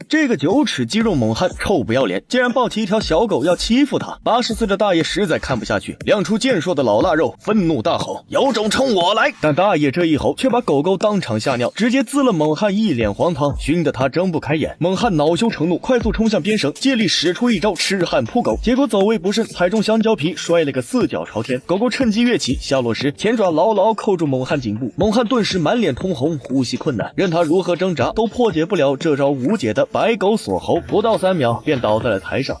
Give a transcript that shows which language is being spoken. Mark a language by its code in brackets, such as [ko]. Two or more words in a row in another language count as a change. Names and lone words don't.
[zh] 這個9尺肌肉猛漢臭不要臉，竟然抱起一条小狗要欺負他。84的大爺實在看不下去，亮出健硕的老腊肉，愤怒大吼：有种冲我来！但大爷这一吼却把狗狗当场吓尿，直接滋了猛汉一脸黄汤，熏得他睁不開眼。猛漢惱羞成怒，快速衝向邊繩，借力使出一招痴漢撲狗，結果走位不慎，踩中香蕉皮，摔了個四腳朝天。狗狗趁機躍起，下落時前爪牢牢扣住猛漢頸部，猛漢頓時滿臉通紅，呼吸困難，任他如何掙扎都破解不了這招無解的白狗鎖喉，不到3秒便倒在了台上。